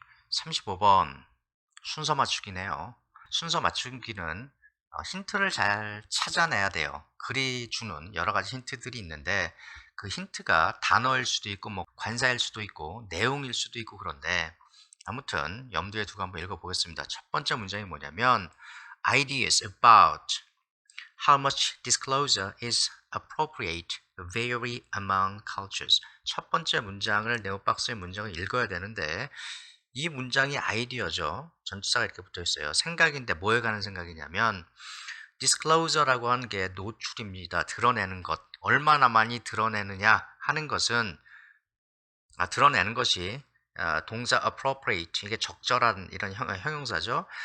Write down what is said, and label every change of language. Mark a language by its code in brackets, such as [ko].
[ko] 35번 순서 맞추기네요. 순서 맞추기는 힌트를 잘 찾아내야 돼요. 글이 주는 여러 가지 힌트들이 있는데 그 힌트가 단어일 수도 있고 뭐 관사일 수도 있고 내용일 수도 있고 그런데 아무튼 염두에 두고 한번 읽어보겠습니다. [en] 첫 번째 문장이 뭐냐면 Ideas about how much disclosure is appropriate vary among cultures. [ko] 첫 번째 문장을 네오박스의 문장을 읽어야 되는데 이 문장이 아이디어죠. 전치사가 이렇게 붙어 있어요. 생각인데 뭐에 관한 생각이냐면 disclosure라고 하는 게 노출입니다. 드러내는 것. 얼마나 많이 드러내느냐 하는 것은 드러내는 것이 동사 appropriate 이게 적절한 이런 형용사죠.